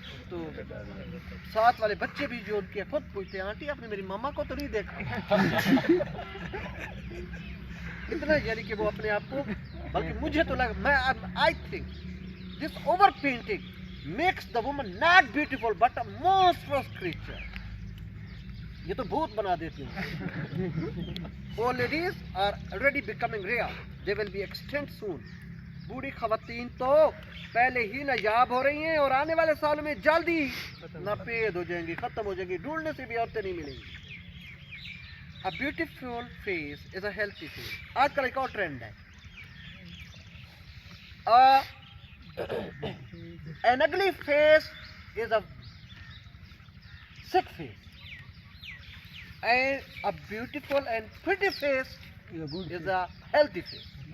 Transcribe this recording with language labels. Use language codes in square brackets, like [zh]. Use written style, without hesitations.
[ur] تو ساتھ والے بچے بھی جو ان کے خود پوچھتے ہیں آنٹی آپ نے میری ماما کو تو نہیں دیکھا. اتنا یعنی کہ وہ اپنے آپ کو, بلکہ مجھے تو لگا, میں [en] I think this over painting makes the woman not beautiful but a monstrous creature. [ur] یہ تو بھوت بنا دیتی ہوں. [en] Old ladies are already becoming rare. They will be extinct soon. [ur] بوڑھی خواتین تو پہلے ہی نایاب ہو رہی ہیں اور آنے والے سالوں میں جلدی ناپید ہو جائیں گی, ختم ہو جائیں گی, ڈھونڈنے سے بھی عورتیں نہیں ملیں گی. [en] A beautiful face is a healthy face. [ur] آج کل ایک اور ٹرینڈ ہے. [en] An ugly face is a sick face. And a beautiful and pretty face is a healthy face.